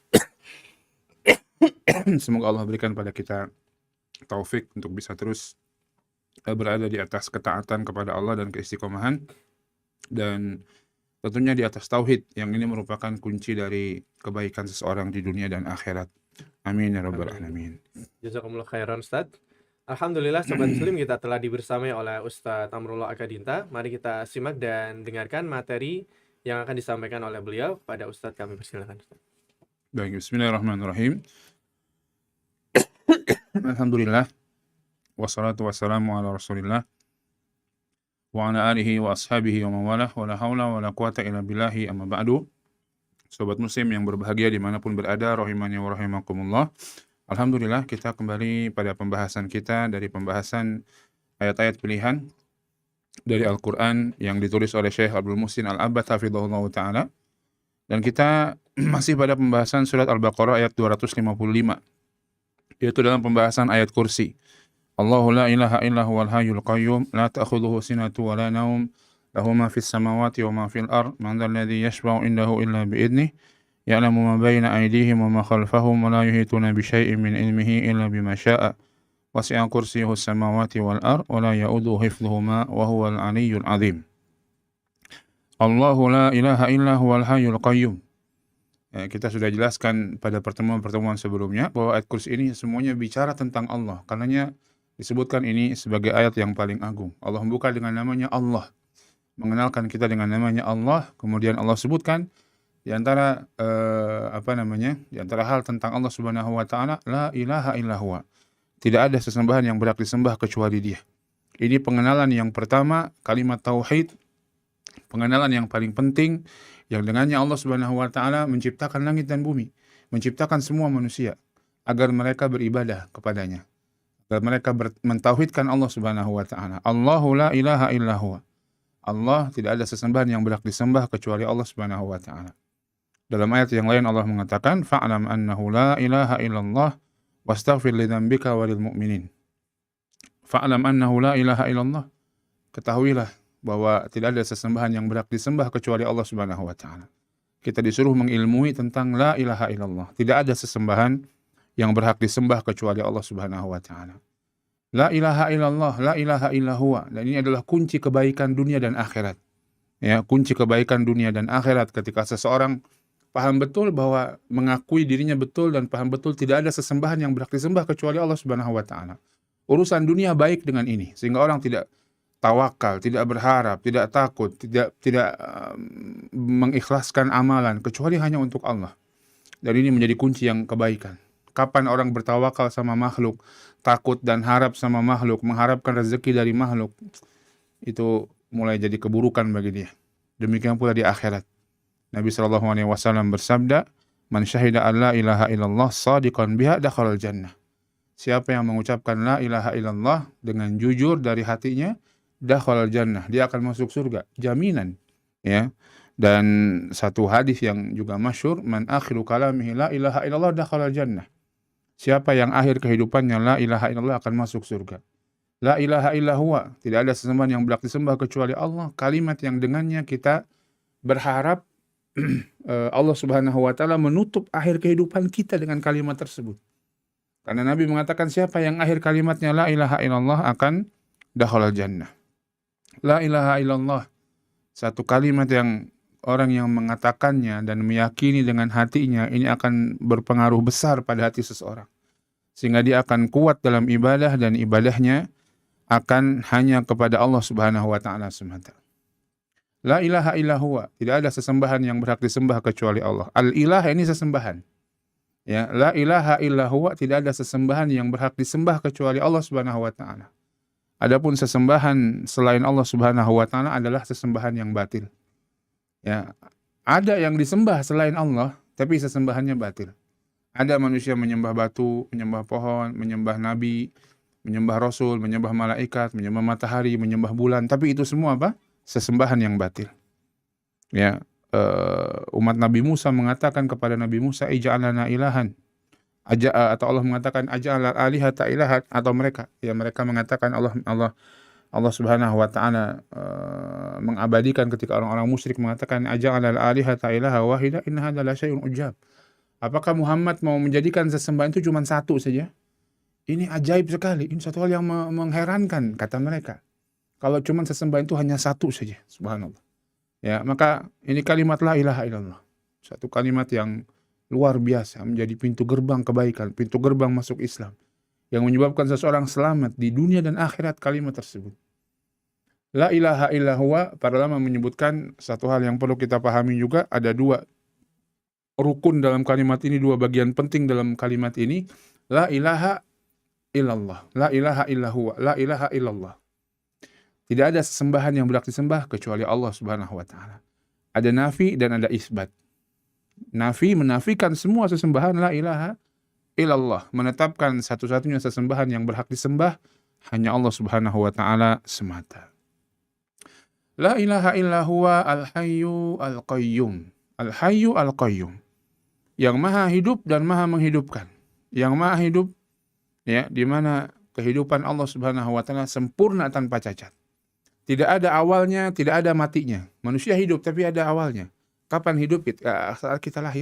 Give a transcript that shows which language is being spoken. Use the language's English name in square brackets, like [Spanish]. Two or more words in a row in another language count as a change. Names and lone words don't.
[Indonesian] Semoga Allah berikan pada kita taufik untuk bisa terus berada di atas ketaatan kepada Allah dan keistiqomahan, dan tentunya di atas tauhid, yang ini merupakan kunci dari kebaikan seseorang di dunia dan akhirat. [Arabic] آمين يا رب العالمين. جزاكم الله خيرا أستاذ. [Indonesian] Alhamdulillah sobat muslim, kita telah dibersamai oleh Ustadz Amrullah Akadinta. Mari kita simak dan dengarkan materi yang akan disampaikan oleh beliau. Pada Ustadz kami persilakan Ustaz. Baik, [Arabic] بسم الله الرحمن الرحيم. الحمد لله والصلاة والسلام على رسول الله وعلى آله وأصحابه ومن والاه ولا حول ولا قوة إلا بالله أما بعد. [Indonesian] Sobat muslim yang berbahagia dimanapun berada, [Arabic] رحمني ورحمكم الله. [Indonesian] Alhamdulillah kita kembali pada pembahasan kita dari pembahasan ayat-ayat pilihan dari Al-Quran yang ditulis oleh Syekh Abdul Muhsin Al-Abbad [Arabic] حفظه الله تعالى. [Indonesian] Dan kita masih pada pembahasan surat Al-Baqarah ayat 255, yaitu dalam pembahasan ayat kursi. [Arabic] الله لا إله إلا هو الحي القيوم لا تأخذه سنة ولا نوم له ما في السماوات وما في الأرض من ذا الذي يشفع عنده إلا بإذنه يعلم ما بين أيديهم وما خلفهم ولا يحيطون بشيء من علمه إلا بما شاء وسع كرسيه السماوات والأرض ولا يؤوده حفظهما وهو العلي العظيم. الله لا إله إلا هو الحي القيوم. [Indonesian] Kita sudah jelaskan pada pertemuan-pertemuan sebelumnya bahwa ayat kursi ini semuanya bicara tentang Allah. Karenanya disebutkan ini sebagai ayat yang paling agung. Allah membuka dengan namanya Allah, mengenalkan kita dengan namanya Allah. Kemudian Allah sebutkan di antara di antara hal tentang Allah [Arabic] سبحانه وتعالى, لا إله إلا هو. [Indonesian] Tidak ada sesembahan yang berhak disembah kecuali Dia. Ini pengenalan yang pertama, kalimat tauhid, pengenalan yang paling penting yang dengannya Allah [Arabic] سبحانه وتعالى [Indonesian] menciptakan langit dan bumi, menciptakan semua manusia agar mereka beribadah kepadanya, agar mereka mentauhidkan Allah [Arabic] سبحانه وتعالى. الله لا إله إلا هو. [Indonesian] Allah, tidak ada sesembahan yang berhak disembah kecuali Allah [Arabic] سبحانه وتعالى. [Indonesian] Dalam ayat yang lain Allah mengatakan, [Arabic] فاعلم أنه لا إله إلا الله واستغفر لذنبك وللمؤمنين. فاعلم أنه لا إله إلا الله. [Indonesian] Ketahuilah bahwa tidak ada sesembahan yang berhak disembah kecuali Allah [Arabic] سبحانه وتعالى. [Indonesian] Kita disuruh mengilmui tentang [Arabic] لا إله إلا الله. [Indonesian] Tidak ada sesembahan yang berhak disembah kecuali Allah [Arabic] سبحانه وتعالى. لا إله إلا الله لا إله إلا هو. [Indonesian] Dan ini adalah kunci kebaikan dunia dan akhirat. Ya, kunci kebaikan dunia dan akhirat ketika seseorang paham betul bahwa mengakui dirinya betul dan paham betul tidak ada sesembahan yang berhak disembah kecuali Allah [Arabic] سبحانه وتعالى. [Indonesian] Urusan dunia baik dengan ini sehingga orang tidak tawakal, tidak berharap, tidak takut, tidak mengikhlaskan amalan kecuali hanya untuk Allah. Dan ini menjadi kunci yang kebaikan. Kapan orang bertawakal sama makhluk, takut dan harap sama makhluk, mengharapkan rezeki dari makhluk, itu mulai jadi keburukan bagi dia. Demikian pula di akhirat. Nabi SAW bersabda, [Arabic] "من شهد أن لا إله إلا الله صادقا بها دخل الجنة." [Indonesian] Siapa yang mengucapkan [Arabic] لا إله إلا الله [Indonesian] dengan jujur dari hatinya, [Arabic] دخل الجنة, [Indonesian] dia akan masuk surga, jaminan, ya. Dan satu hadis yang juga masyhur, [Arabic] من آخر كلامه لا إله إلا الله دخل الجنة. [Indonesian] Siapa yang akhir kehidupannya [Arabic] لا إله إلا الله [Indonesian] akan masuk surga. [Arabic] لا إله إلا هو, [Indonesian] tidak ada sesembahan yang berhak disembah kecuali Allah. Kalimat yang dengannya kita berharap Allah [Arabic] سبحانه وتعالى [Indonesian] menutup akhir kehidupan kita dengan kalimat tersebut. Karena Nabi mengatakan siapa yang akhir kalimatnya [Arabic] لا إله إلا الله [Indonesian] akan [Arabic] دخل الجنة. لا إله إلا الله, [Indonesian] satu kalimat yang orang yang mengatakannya dan meyakini dengan hatinya ini akan berpengaruh besar pada hati seseorang. Sehingga dia akan kuat dalam ibadah dan ibadahnya akan hanya kepada Allah [Arabic] سبحانه وتعالى [Indonesian] semata. [Arabic] لا إله إلا هو, [Indonesian] tidak ada sesembahan yang berhak disembah kecuali Allah. Al-ilah ini sesembahan. Ya, [Arabic] لا إله إلا هو, [Indonesian] tidak ada sesembahan yang berhak disembah kecuali Allah [Arabic] سبحانه وتعالى. [Indonesian] Adapun sesembahan selain Allah [Arabic] سبحانه وتعالى [Indonesian] adalah sesembahan yang batil. Ya, ada yang disembah selain Allah tapi sesembahannya batil. Ada manusia menyembah batu, menyembah pohon, menyembah nabi, menyembah rasul, menyembah malaikat, menyembah matahari, menyembah bulan, tapi itu semua apa? Sesembahan yang batil. Ya, umat Nabi Musa mengatakan kepada Nabi Musa, [Arabic] اجعل لنا إلها. [Indonesian] Atau Allah mengatakan [Arabic] أجعل الآلهة إلهات, [Indonesian] atau mereka mengatakan Allah [Arabic] سبحانه وتعالى [Indonesian] mengabadikan ketika orang-orang musyrik mengatakan [Arabic] أجعل الآلهة إلها واحدا إن هذا لشيء عجاب. [Indonesian] Apakah Muhammad mau menjadikan sesembahan itu cuma satu saja? Ini ajaib sekali, ini satu hal yang mengherankan, kata mereka. Kalau cuma sesembahan itu hanya satu saja, subhanallah. Ya, maka ini kalimat [Arabic] لا إله إلا الله. [Indonesian] Satu kalimat yang luar biasa, menjadi pintu gerbang kebaikan, pintu gerbang masuk Islam, yang menyebabkan seseorang selamat di dunia dan akhirat kalimat tersebut. [Arabic] لا إله إلا هو, [Indonesian] para ulama menyebutkan satu hal yang perlu kita pahami juga, ada dua rukun dalam kalimat ini, dua bagian penting dalam kalimat ini. [Arabic] لا إله إلا الله لا إله إلا هو لا إله إلا الله. [Indonesian] Tidak ada sesembahan yang berhak disembah kecuali Allah [Arabic] سبحانه وتعالى. [Indonesian] Ada nafi dan ada isbat. Nafi menafikan semua sesembahan [Arabic] لا إله إلا الله, [Indonesian] menetapkan satu-satunya sesembahan yang berhak disembah hanya Allah [Arabic] سبحانه وتعالى [Indonesian] semata. [Arabic] لا إله إلا هو الحي القيوم. الحي القيوم. [Indonesian] Yang maha hidup dan maha menghidupkan. Yang maha hidup, ya, di mana kehidupan Allah [Arabic] سبحانه وتعالى [Indonesian] sempurna tanpa cacat. Tidak ada awalnya, tidak ada matinya. Manusia hidup tapi ada awalnya. Kapan hidup kita? Saat kita lahir.